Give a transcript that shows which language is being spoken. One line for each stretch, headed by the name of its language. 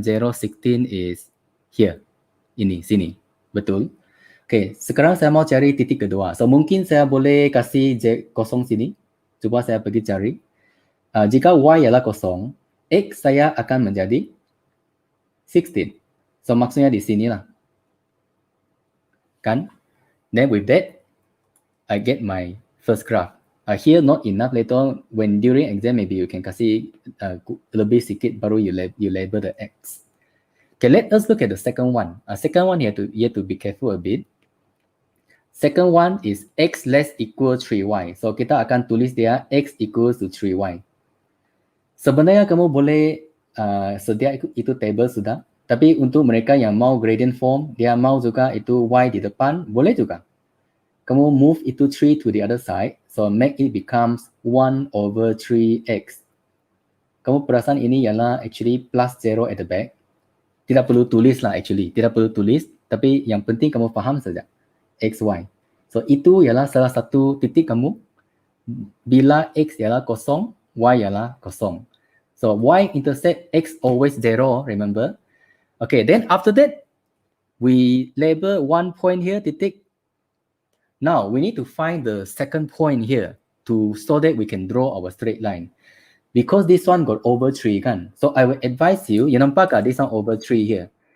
Malay: 0, 16 is here. Ini, sini. Betul? Okay, sekarang saya mau cari titik kedua. So, mungkin saya boleh kasih kosong sini. Cuba saya pergi cari. Jika Y ialah kosong, X saya akan menjadi 16. So, maksudnya di sinilah. Kan?
English: Then, with that, I get my first graph. Here not enough. Later on, when during exam, maybe you can
Malay: kasih lebih sikit baru
English: you label the X. Okay, let us look at the second one. Second one you have to be careful a bit. Second one is X less equal 3Y.
Malay: So kita akan tulis dia X equals to 3Y. Sebenarnya kamu boleh sedia itu table sudah. Tapi untuk mereka yang mau gradient form, dia mau juga itu Y di depan, boleh juga.
English: Kamu move itu 3 to the other side, so make it becomes 1 over 3x.
Malay: Kamu perasan ini ialah
English: actually plus 0 at the back.
Malay: Tidak perlu tulis lah actually, tidak perlu tulis, tapi yang penting kamu faham saja. XY. So itu ialah salah satu titik kamu bila X ialah kosong, Y ialah kosong.
English: So Y intercept X always 0, remember? Okay, then after that, we label one point here, titik. Now, we need to find the second point here so that we can draw our straight line. Because this one got over 3 kan. So I will advise you, you nampak this one over 3 here.